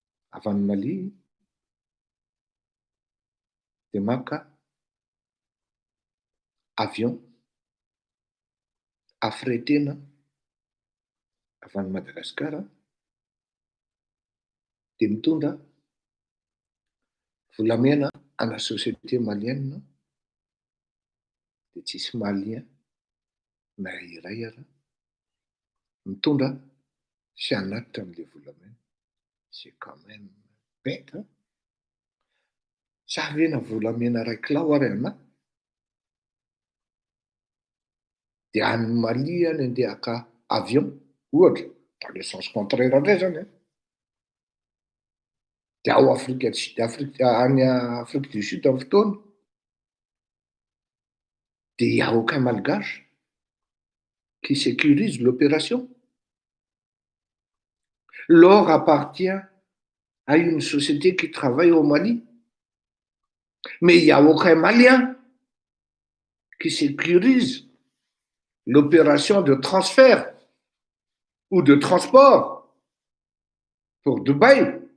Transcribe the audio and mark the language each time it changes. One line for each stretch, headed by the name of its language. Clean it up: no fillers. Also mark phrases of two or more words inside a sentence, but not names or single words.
Malagasy: avy any Mali dia maka avion affrétena avy any Madagasikara dia mitondra volamena ana
French: société malienne
Malagasy: dia tsisy malien na iray ara mitondra sy hanatitra amin'ilay volamena.
French: C'est quand même bête, hein?
Malagasy: Savena volamena ray kilao ary ana dia any Mali any andeha haka avion ohatra
French: dans le sens contraire
Malagasy: indray zany a dia ao any Afrique du Sud amin'ny fotoana dia
French: il y a aucun malgache qui sécurise l'opération. L'or appartient à une société qui travaille au Mali. Mais il n'y a aucun Malien qui sécurise l'opération de transfert ou de transport pour Dubaï.